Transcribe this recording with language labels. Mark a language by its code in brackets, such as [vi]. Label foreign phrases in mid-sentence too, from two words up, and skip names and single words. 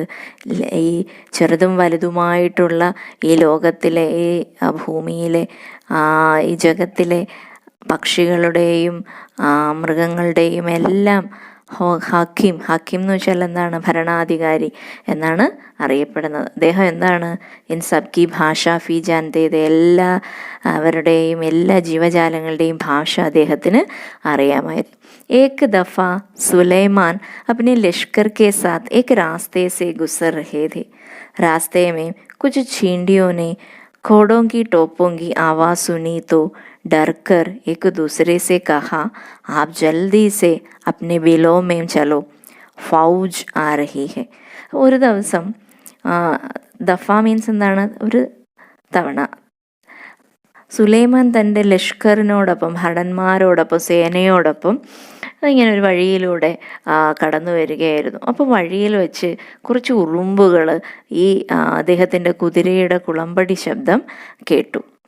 [ml] ഈ ചെറുതും വലുതുമായിട്ടുള്ള ഈ ലോകത്തിലെ, ഈ ഭൂമിയിലെ, ഈ ജഗത്തിലെ പക്ഷികളുടെയും മൃഗങ്ങളുടെയും എല്ലാം ഹക്കീം എന്ന് വെച്ചാൽ എന്താണ്? ഭരണാധികാരി എന്നാണ് അറിയപ്പെടുന്നത്. അദ്ദേഹം എന്താണ്? [hi] इन सबकी भाषा भी जानते थे, [ml] അവരുടെയും എല്ലാ ജീവജാലങ്ങളുടെയും ഭാഷ അദ്ദേഹത്തിന് അറിയാമായിരുന്നു. [hi] एक दफ़ा सुलेमान अपने लश्कर के साथ एक रास्ते से गुजर रहे थे. रास्ते में कुछ चींटियों ने घोड़ों की टोपों की आवाज़ सुनी तो डर कर एक दूसरे से कहा, आप जल्दी से अपने बिलों में चलो, फौज आ रही है. [ml] ഒരു ദിവസം, ദഫ മീൻസ് എന്താണ്? ഒരു തവണ സുലൈമാൻ തൻ്റെ ലഷ്കറിനോടൊപ്പം, ഭടന്മാരോടൊപ്പം, സേനയോടൊപ്പം ഇങ്ങനെ ഒരു വഴിയിലൂടെ കടന്നു വരികയായിരുന്നു. അപ്പോൾ വഴിയിൽ വെച്ച് കുറച്ച് ഉറുമ്പുകൾ ഈ അദ്ദേഹത്തിൻ്റെ കുതിരയുടെ കുളമ്പടി ശബ്ദം കേട്ടു.